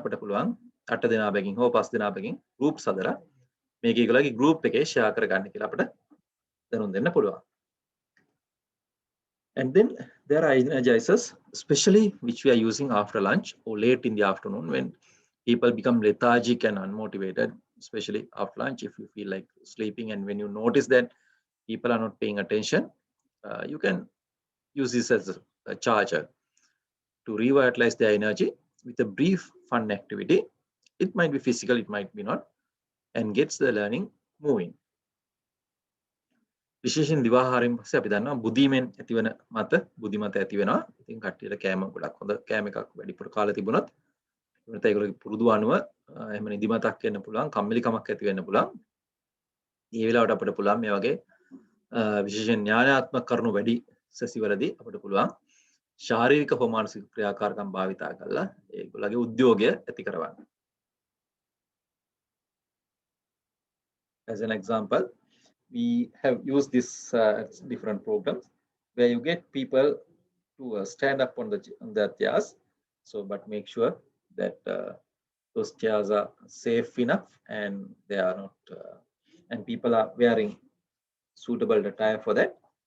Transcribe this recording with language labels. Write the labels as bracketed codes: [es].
[si] අපිට පුළුවන් 8 දෙනා බැගින් හෝ 5 දෙනා බැගින් ගෲප්ස් හදලා මේක ඒගොල්ලෝගේ ගෲප් එකේ ෂෙයා කරගන්න කියලා අපිට දැනුම් දෙන්න පුළුවන්. [en] And then there are energizers, especially which we are using after lunch or late in the afternoon when people become lethargic and unmotivated, especially after lunch. If you feel like sleeping and when you notice that people are not paying attention, you can use this as a charger to revitalize their energy with a brief fun activity. It might be physical, it might be not, and gets the learning moving. [si] විශේෂයෙන් දිවාහාරයෙන් පස්සේ අපි දන්නවා බුදීමෙන් ඇතිවන මත බුද්ධිමත ඇති වෙනවා. ඉතින් කට්ටියට කෑම ගොඩක් හොඳ කෑම එකක් වැඩිපුර කාලේ තිබුණොත් ඒකට ඒගොල්ලෝගේ පුරුදු අනුව එහෙම නිදිමතක් වෙන්න පුළුවන්, කම්මැලිකමක් ඇති වෙන්න පුළුවන්. මේ වෙලාවට අපිට පුළුවන් මේ වගේ විශේෂයෙන් ඥානාත්මක කරුණු වැඩි සැසිවලදී අපිට පුළුවන් ශාරීරික හෝ මානසික ක්‍රියාකාරකම් භාවිතා කරලා ඒගොල්ලෝගේ උද්‍යෝගය ඇති කරවන්න. [en] As an example, we have used this different programs where you get people to stand up on their chairs. So, but make sure that those chairs are safe enough and they are not, and people are wearing suitable attire for that.